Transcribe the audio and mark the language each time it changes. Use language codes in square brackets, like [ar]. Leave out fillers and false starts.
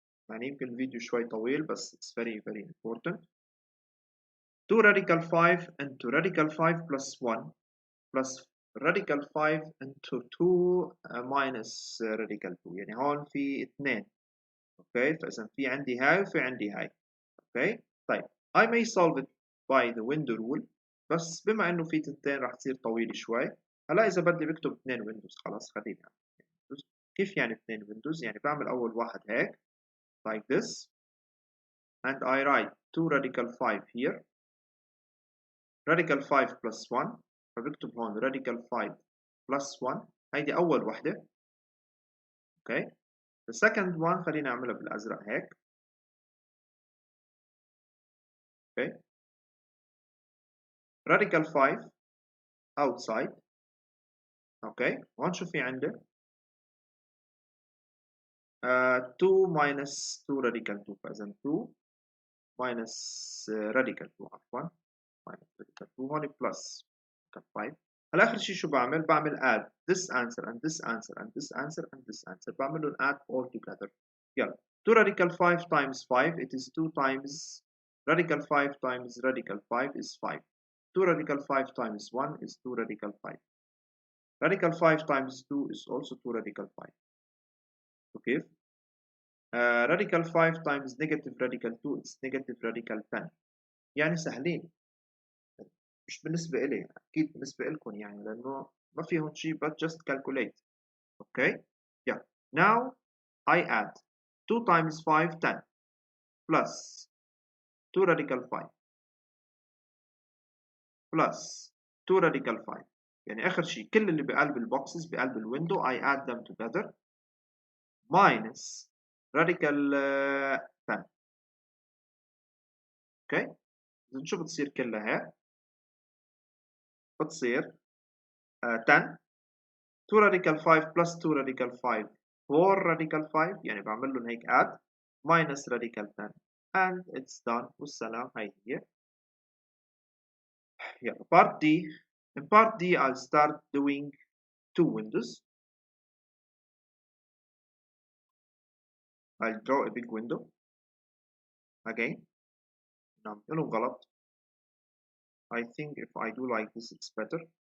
[ar] يعني يمكن الفيديو شوي طويل بس [en] it's very very important. 2 radical 5 into radical 5 plus 1 plus radical 5 into 2 minus radical 2 [ar] يعني هون في [en] 2. [ar] اوكي فاذا في عندي هاي وفي عندي هاي. اوكي طيب [en] I may solve it by the window rule [ar] بس بما انه في تنتين راح تصير طويل شوي. هلا اذا بدي بكتب 2 ويندوز خلاص خليني يعني. كيف يعني 2 ويندوز؟ يعني بعمل اول واحد هيك [en] like this and I write 2 radical 5 here radical 5 plus 1 [ar] فبكتب هون radical 5 plus 1 هيدي أول وحدة. اوكي [en] the second one [ar] خلينا نعملها بالأزرق هيك. [en] Okay radical 5 outside. Okay هون شو في عندي 2 minus 2 radical 2 فإذا 2 minus radical 2 عفوا minus radical 2 هون plus radical 5. [ar] هلا آخر شيء شو بعمل؟ بعمل [en] add this answer and this answer and this answer and this answer بعمل لهم add all together. يلا 2 radical 5 times 5 it is 2 times radical 5 times radical 5 is 5. 2 radical 5 times 1 is 2 radical 5. Radical 5 times 2 is also 2 radical 5. Okay. Radical 5 times negative radical 2 is negative radical 10. [ar] يعني سهلين مش بالنسبة إلي أكيد بالنسبة لكم يعني لأنه ما فيهم شيء [en] but just calculate. Okay. Yeah. Now I add 2 times 5 10 plus 2 radical 5 plus 2 radical 5 [ar] يعني آخر شيء كل اللي بقلب البوكسز بقلب الويندو [en] I add them together minus radical 10. [ar] اوكي إذا شو بتصير كلها هيك بتصير [en] 10 2 radical 5 plus 2 radical 5 4 radical 5 [ar] يعني بعمل لهم هيك [en] add minus radical 10 and it's done والسلام. [ar] هي هي يلا part D. [en] In part D I'll start doing two windows. I'll draw a big window again. [ar] نعم لهم غلط. [en] I think if I do like this it's better.